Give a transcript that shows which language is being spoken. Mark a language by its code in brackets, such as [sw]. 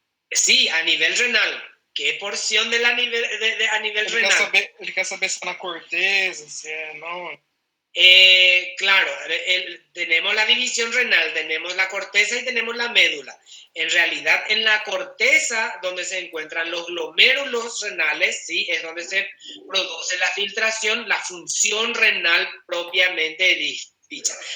[es] Sí, a nivel renal. ¿Qué porción a nivel renal? [pt] Ele quer saber se é na corteza, se é não. [es] Claro, tenemos la división renal, tenemos la corteza y tenemos la médula. En realidad, en la corteza, donde se encuentran los glomérulos renales, ¿sí? Es donde se produce la filtración, la función renal propiamente dicha.